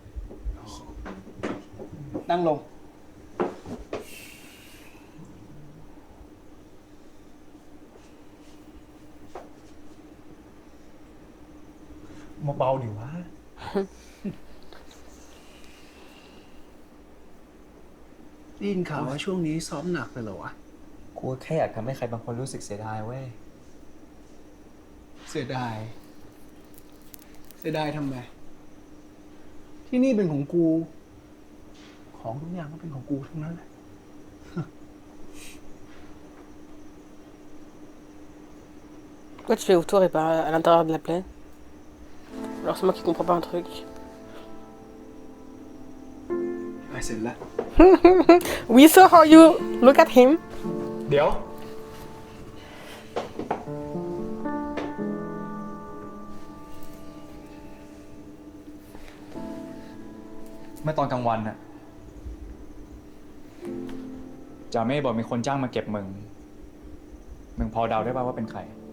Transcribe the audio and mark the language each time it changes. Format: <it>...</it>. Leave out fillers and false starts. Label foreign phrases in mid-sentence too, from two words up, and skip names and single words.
<th>นั่งลงเบาๆดิวะ ได้ยินข่าวว่าช่วงนี้ซ้อมหนักเลยเหรอวะ กูแค่อยากทำให้ใครบางคนรู้สึกเสียดายเว้ย เสียดาย เสียดายทำไม ที่นี่เป็นของกู ของทุกอย่างก็เป็นของกูทั้งนั้นแหละ</th> <fr>Pourquoi tu fais autour et pas à l'intérieur de la plaine? Alors c'est moi qui comprends pas un truc.</fr> <th>ไปเสร็จแล้ว</th> <en>We saw how you look at him.</en> <th>เดี๋ยว เมื่อตอนกลางวันน่ะจ่าเม่บอกมีคนจ้างมาเก็บมึงพอเดาได้ป่าวว่าเป็นใคร</th>